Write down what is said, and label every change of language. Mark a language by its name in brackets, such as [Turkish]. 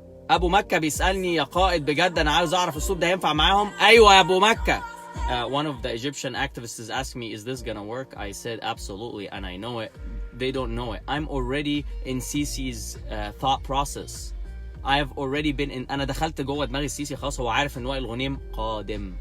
[Arabic] ابو مكة بيسألني يا قائد بجد انا عاوز اعرف الصوت ده هينفع معاهم. ايوه يا ابو مكة. [English] One of the Egyptian activists is asking me, is this gonna work? I said absolutely, and I know it. They don't know it. I'm already in Sisi's thought process. I have already been in. [Arabic] أنا دخلت جوه دماغ السيسي خلاص. هو عارف إن وائل غنيم قادم.